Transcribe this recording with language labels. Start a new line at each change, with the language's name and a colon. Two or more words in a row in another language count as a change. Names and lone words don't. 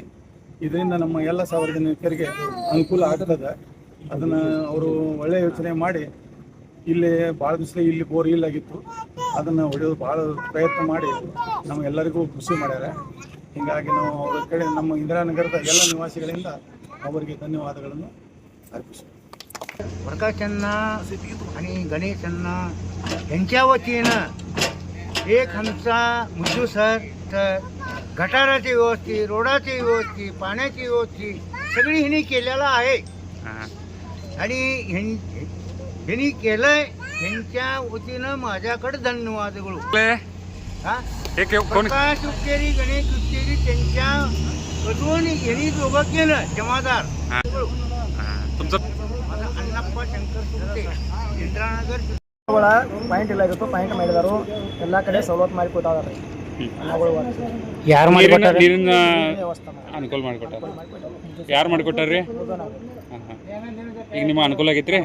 Kannada: ಇದರಿಂದ ನಮ್ಮ ಎಲ್ಲ ಸಾರ್ವಜನಿಕರಿಗೆ ಅನುಕೂಲ ಆಗ್ತದೆ. ಅದನ್ನು ಅವರು ಒಳ್ಳೆಯ ಯೋಚನೆ ಮಾಡಿ ಇಲ್ಲಿ ಭಾಳ ದಿವಸ ಇಲ್ಲಿ ಬೋರ್ ಇಲ್ಲಾಗಿತ್ತು, ಅದನ್ನು ಹೊಡೆಯೋದು ಭಾಳ ಪ್ರಯತ್ನ ಮಾಡಿ ನಮಗೆಲ್ಲರಿಗೂ ಖುಷಿ ಮಾಡ್ಯಾರ. ಹೀಗಾಗಿ ನಾವು ಅವರ ಕಡೆ ನಮ್ಮ ಇಂದಿರಾನಗರದ ಎಲ್ಲ ನಿವಾಸಿಗಳಿಂದ ಅವರಿಗೆ ಧನ್ಯವಾದಗಳನ್ನು अर्पितो.
Marathi: प्रकाशांना आणि गणेशांना यांच्या वतीनं एक आमचा मुद्दू सर तर गटाराची व्यवस्थित, रोडाची व्यवस्थित, पाण्याची व्यवस्थित सगळी ह्यांनी केलेलं आहे. आणि ह्यांनी केलंय, ह्यांच्या वतीनं माझ्याकडे धन्यवाद बोलू. प्रकाश हुक्केरी, गणेश हुक्केरी त्यांच्या वधून ह्यांनी दोघं केलं जमादार.
Kannada: ಅನ್ನಪ್ಪ ಶಂಕರ್ ಸುಗತೆ, ಇಂದಿರಾನಗರ್ ಪಾಯಿಂಟ್ ಇಲ್ಲ ಇರುತ್ತೋ ಪಾಯಿಂಟ್ ಮಾಡಿದಾರು. ಎಲ್ಲ ಕಡೆ ಸವಲತ್ತು ಮಾಡಿ ಕೊಟ್ಟಾರ. ಯಾರು ನೀರಿನ ಅನುಕೂಲ ಮಾಡಿಕೊಟ್ಟಾರ? ಯಾರು ಮಾಡಿಕೊಟ್ಟಾರ್ರಿ? ಈಗ ನಿಮ್ಮ ಅನುಕೂಲ ಆಗೈತ್ರಿ?